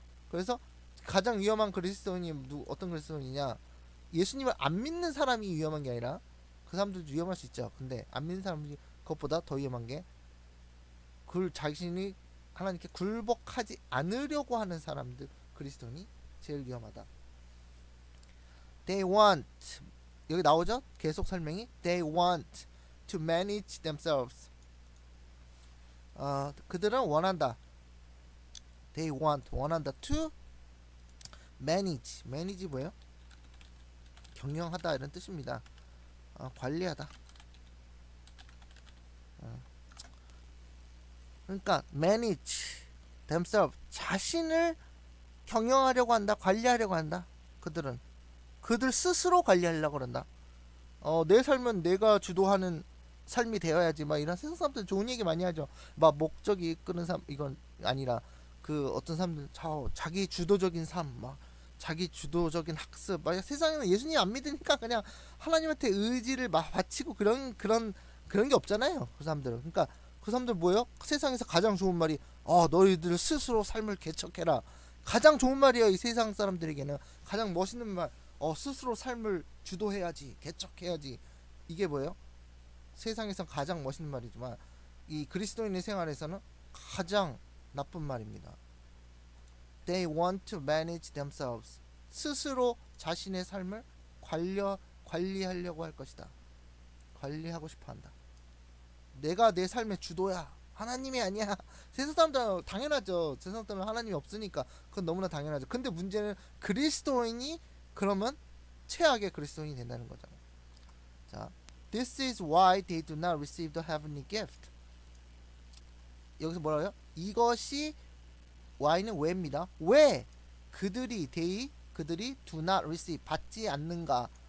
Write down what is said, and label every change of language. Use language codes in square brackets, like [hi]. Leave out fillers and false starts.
[ko] 그래서 가장 위험한 그리스도인이 어떤 그리스도인이냐, 예수님을 안 믿는 사람이 위험한 게 아니라 그 사람들도 위험할 수 있죠. 근데 안 믿는 사람이 그것보다 더 위험한 게 자신이 하나님께 굴복하지 않으려고 하는 사람들, 그리스도인이 제일 위험하다. [en] They want, [ko] 여기 나오죠? 계속 설명이 [en] They want to manage themselves. [ko] 그들은 원한다. They 원한다 to manage 뭐예요? 경영하다 이런 뜻입니다. 관리하다. 그러니까 [en] manage themselves, [ko] 자신을 경영하려고 한다, 관리하려고 한다. 그들 스스로 관리하려고 그런다. 내 삶은 내가 주도하는 삶이 되어야지. 막 이런 세상 사람들 좋은 얘기 많이 하죠. 막 목적이 이끄는 삶, 이건 아니라 그 어떤 사람들 자기 주도적인 삶, 막 자기 주도적인 학습. 막 세상에는 예수님 안 믿으니까 그냥 하나님한테 의지를 막 바치고 그런 게 없잖아요. 그 사람들은. 그러니까 그 사람들 뭐예요? 세상에서 가장 좋은 말이 너희들 스스로 삶을 개척해라. 가장 좋은 말이에요. 이 세상 사람들에게는 가장 멋있는 말. 스스로 삶을 주도해야지, 개척해야지. 이게 뭐예요? 세상에서 가장 멋있는 말이지만 이 그리스도인의 생활에서는 가장 나쁜 말입니다. [en] They want to manage themselves. [ko] 스스로 자신의 삶을 관리하려고 할 것이다. 관리하고 싶어 한다. 내가 내 삶의 주도야. 하나님이 아니야. 세상 사람들은 당연하죠. 세상 사람들은 하나님이 없으니까 그건 너무나 당연하죠. 근데 문제는 그리스도인이 그러면 최악의 그리스도인이 된다는 거잖아요. [en] 자, this is why they do not receive the heavenly gift. [ko] 여기서 뭐라고요? 이것이 why는 왜입니다. 왜 그들이 [en] do not receive [ko] 받지 않는가?